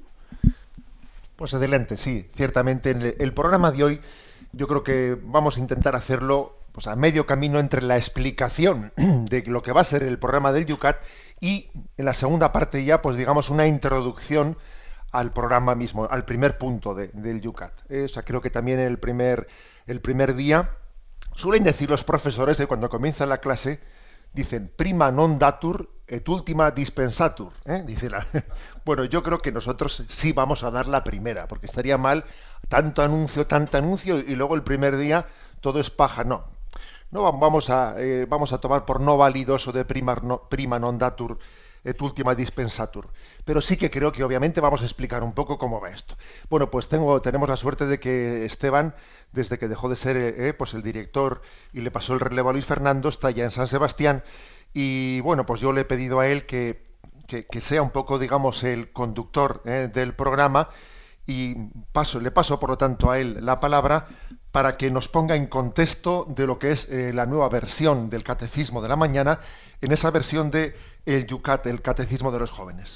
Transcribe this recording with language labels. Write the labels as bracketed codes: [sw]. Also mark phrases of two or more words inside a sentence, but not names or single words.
[es] Pues adelante, sí, ciertamente el programa de hoy yo creo que vamos a intentar hacerlo pues a medio camino entre la explicación de lo que va a ser el programa del Yucat y en la segunda parte ya pues digamos una introducción al programa mismo, al primer punto del Yucat. O sea, creo que también el primer día suelen decir los profesores que cuando comienza la clase dicen [la] prima non datur et ultima dispensatur, [es] ¿eh? Bueno, yo creo que nosotros sí vamos a dar la primera, porque estaría mal tanto anuncio y luego el primer día todo es paja. No vamos a tomar por no válido eso de [la] prima non datur et ultima dispensatur, [es] pero sí que creo que obviamente vamos a explicar un poco cómo va esto. Bueno, pues tenemos la suerte de que Esteban, desde que dejó de ser pues el director y le pasó el relevo a Luis Fernando, está ya en San Sebastián, y bueno, pues yo le he pedido a él que sea un poco, digamos, el conductor del programa, y le paso por lo tanto a él la palabra para que nos ponga en contexto de lo que es la nueva versión del Catecismo de la Mañana, en esa versión de el Yucat, el Catecismo de los Jóvenes.